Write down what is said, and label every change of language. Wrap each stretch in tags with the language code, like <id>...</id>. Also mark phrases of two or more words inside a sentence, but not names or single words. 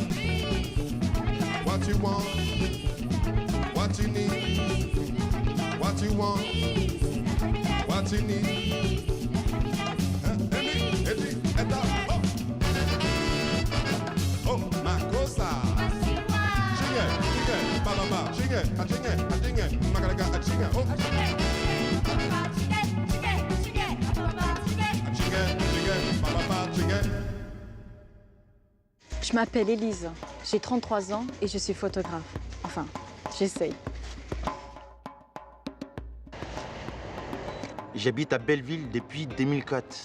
<en>What you want, what you need, what you want, what you need. Oh, my cosa. Chinga, chinga, ba ba ba, chinga, a chinga, magalaga, a chinga, oh.</en> <fr>Je m'appelle Élise, j'ai 33 ans et je suis photographe. Enfin, j'essaye. J'habite à Belleville depuis 2004.</fr>